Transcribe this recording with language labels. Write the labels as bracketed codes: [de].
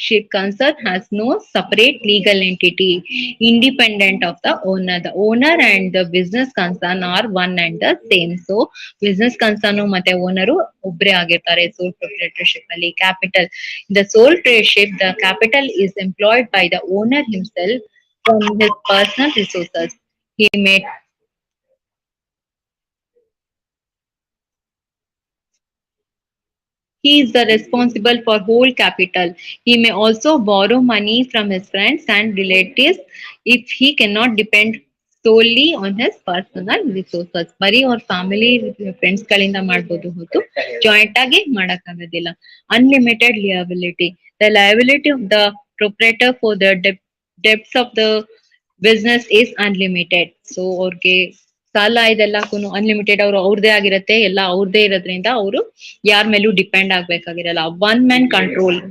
[en] concern has no separate legal entity independent of the owner. The owner and the business concern are one and the same. [kn] So [en] business concern [kn] ಮತ್ತೆ owner ಒಬ್ರೇ ಆಗಿರ್ತಾರೆ sole proprietorship ಅಲ್ಲಿ. [en] Capital, the sole proprietorship, the capital is employed by the owner himself from his personal resources. He may He is the responsible for whole capital. He may also borrow money from his friends and relatives if he cannot depend solely on his personal resources. [kn] ಬರೀ ಅವ್ರ family friends ಗಳಿಂದ ಮಾಡ್ಬೋದು ಹೊತ್ತು joint ಆಗಿ ಮಾಡಕ್ಕಾಗೋದಿಲ್ಲ. [en] Unlimited liability. The liability of the proprietor for the debts of the business is unlimited. [kn] So ಅವ್ರಿಗೆ ಸಾಲ ಇದೆಲ್ಲಕ್ಕೂ unlimited, ಅವ್ರದೇ ಆಗಿರತ್ತೆ, ಎಲ್ಲ ಅವ್ರದೇ ಇರೋದ್ರಿಂದ ಅವರು ಯಾರ ಮೇಲೂ ಡಿಪೆಂಡ್ ಆಗ್ಬೇಕಾಗಿರಲ್ಲ. [en] One man control.